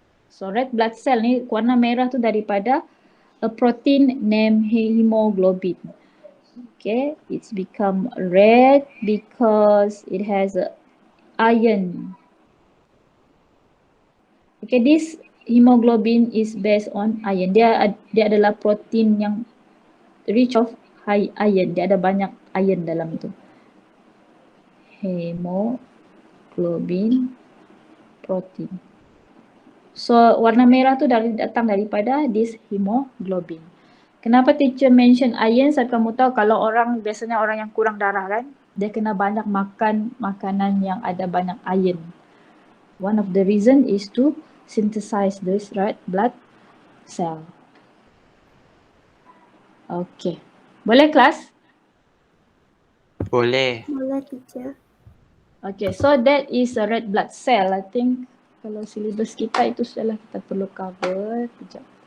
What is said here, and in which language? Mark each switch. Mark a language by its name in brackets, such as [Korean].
[English] So, red blood cell [Malay] ni warna merah tu daripada [English] a protein named hemoglobin. Okay, it's become red because it has iron. Okay, this hemoglobin is based on iron. [Malay] Dia adalah protein yang [English] rich of high iron. [Malay] Dia ada banyak iron dalam tu. Hemoglobin protein. So warna merah tu datang daripada [English] this hemoglobin. [Malay] Kenapa teacher mention iron? Sebab kamu tahu kalau biasanya orang yang kurang darah kan, dia kena banyak makan makanan yang ada banyak iron. [English] One of the reason is to synthesize this red blood cell. [Malay] Okay. Boleh kelas? Boleh. Boleh teacher. [English] Okay, so that is a red blood cell. I think [Malay] kalau syllabus kita itu sudahlah kita perlu cover. Sekejap.